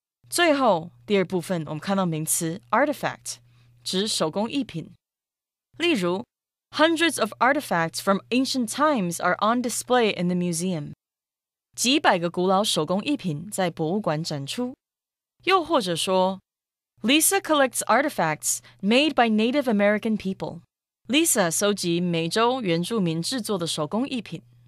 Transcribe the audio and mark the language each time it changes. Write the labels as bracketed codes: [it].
[zh] 最后，第二部分我们看到名词 artifact， 指手工艺品。例如 [en] hundreds of artifacts from ancient times are on display in the museum. [zh] 几百个古老手工艺品在博物馆展出。又或者说 [en] Lisa collects artifacts made by Native American people. [zh] Lisa 收集美洲原住民制作的手工艺品。